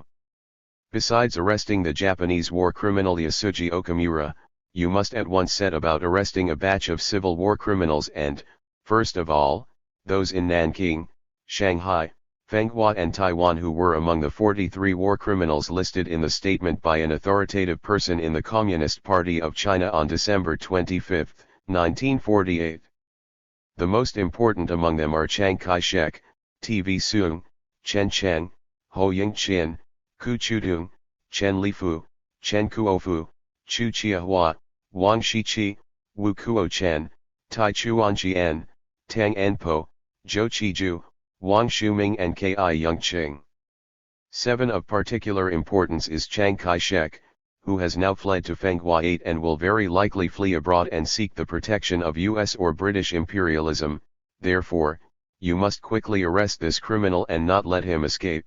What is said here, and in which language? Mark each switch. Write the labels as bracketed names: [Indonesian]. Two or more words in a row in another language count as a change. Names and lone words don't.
[English] Besides arresting the Japanese war criminal Yasuji Okamura, you must at once set about arresting a batch of civil war criminals and, first of all, those in Nanking, Shanghai, Fenghua and Taiwan who were among the 43 war criminals listed in the statement by an authoritative person in the Communist Party of China on December 25, 1948. The most important among them are Chiang Kai-shek, TV Soong, Chen Cheng, Ho Ying-chin, Ku Chudong, Chen Lifu, Chen Kuofu, Chu Chiahua, Wang Shiqi, Wu Kuo-chen, Tai Chuan-jian, Tang Enpo, Zhou Qiju, Wang Shuming and Ki Yongqing. 7. Of particular importance is Chiang Kai-shek, who has now fled to Fenghua 8 and will very likely flee abroad and seek the protection of US or British imperialism. Therefore, you must quickly arrest this criminal and not let him escape.